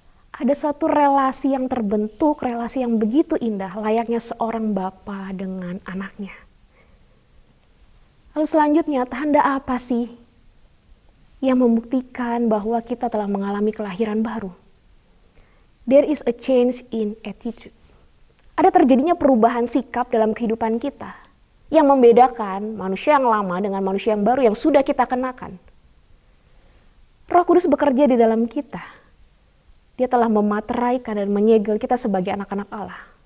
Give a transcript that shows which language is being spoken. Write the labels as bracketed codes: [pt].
[id] Ada suatu relasi yang terbentuk, relasi yang begitu indah, layaknya seorang bapa dengan anaknya. Lalu selanjutnya, tanda apa sih yang membuktikan bahwa kita telah mengalami kelahiran baru? [en] There is a change in attitude. [id] Ada terjadinya perubahan sikap dalam kehidupan kita yang membedakan manusia yang lama dengan manusia yang baru yang sudah kita kenakan. Roh Kudus bekerja di dalam kita. Dia telah memateraikan dan menyegel kita sebagai anak-anak Allah.